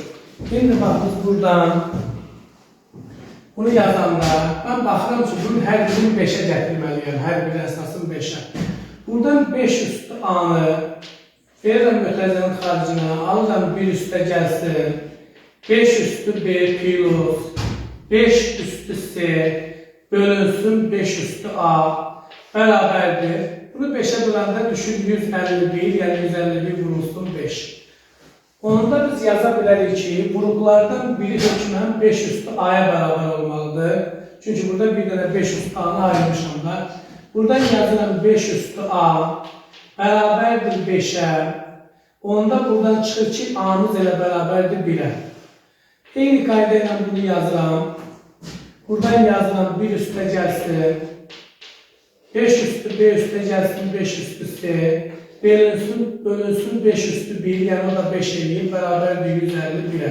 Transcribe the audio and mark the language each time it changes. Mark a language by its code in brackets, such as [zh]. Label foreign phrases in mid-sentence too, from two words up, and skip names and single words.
[az] Şimdi bax biz buradan bunu yazanda ben baxıram ki bunun hər birini 5'e gətirməliyəm, hər bir əsasın 5'e. Buradan 5 üstü A-nı verirəm mötərizənin xaricine, alıram 1 üstə gəlsin, 5 üstü B plus 5 üstü C bölünsün 5 üstü A beraberdir. Bunu 5'e bölende düşün 151, yani 151 vurulsun 5. [tr] Onu da biz yazabiliriz ki gruplardan biri hökmən 5 üstü A'ya beraber olmalıdır. [az] Çünkü burada bir tane 5 üstü A'nı ayırmışam da. Buradan yazılan 5 üstü A beraberdir 5'e. Onda buradan çıxır ki A'mız ile beraberdir 1'e. Eyni qaydayla bunu yazıram. Buradan yazılan 1 üstə gəlsin. 5 üstü B üstə gəlsin 5 üstü C. Bölünsün 5 üstü 1, yani o da 5 eləyir, bərabərdir 151'e.